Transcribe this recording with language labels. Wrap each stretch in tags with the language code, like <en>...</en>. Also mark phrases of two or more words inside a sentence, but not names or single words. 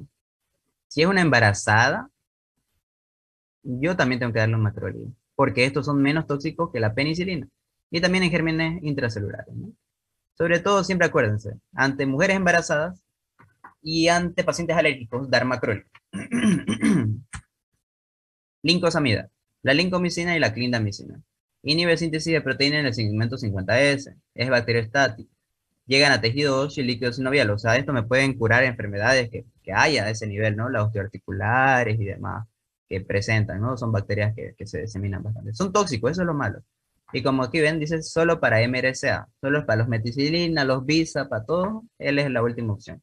<es>Si es una embarazada, yo también tengo que darle un macrólido. Porque estos son menos tóxicos que la penicilina. Y también en gérmenes intracelulares, ¿no? Sobre todo, siempre acuérdense, ante mujeres embarazadas, Y ante pacientes alérgicos, dar macrolida. Lincosamida, la lincomicina y la clindamicina. Inhibe síntesis de proteína en el segmento 50S. Es bacteriostático. Llegan a tejido óseo y líquido sinovial. O sea, esto me pueden curar enfermedades que haya a ese nivel, ¿no? Las osteoarticulares y demás que presentan, ¿no? Son bacterias que se diseminan bastante. Son tóxicos, eso es lo malo. Y como aquí ven, dice solo para MRSA, solo para los meticilina, los visa, para todos, él es la última opción.</es>